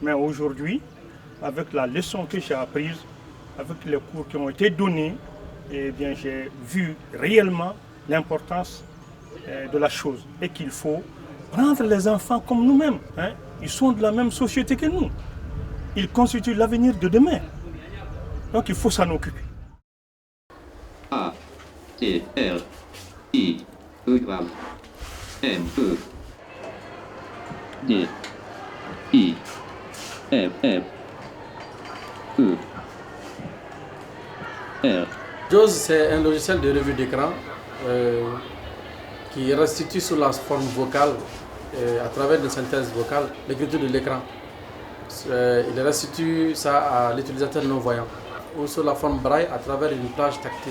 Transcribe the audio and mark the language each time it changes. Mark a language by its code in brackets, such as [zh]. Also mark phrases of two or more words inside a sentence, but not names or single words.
[fr] Mais aujourd'hui, avec la leçon que j'ai apprise, avec les cours qui ont été donnés, eh bien, j'ai vu réellement l'importance de la chose et qu'il faut prendre les enfants comme nous-mêmes. Hein. Ils sont de la même société que nous. Ils constituent l'avenir de demain. Donc il faut s'en occuper. A, T, R, I, E, M, E, D, I, F, F, E, R. JAWS, c'est un logiciel de revue d'écran qui restitue sous la forme vocale, à travers une synthèse vocale, l'écriture de l'écran. Il restitue ça à l'utilisateur non-voyant, ou sous la forme braille à travers une plage tactile.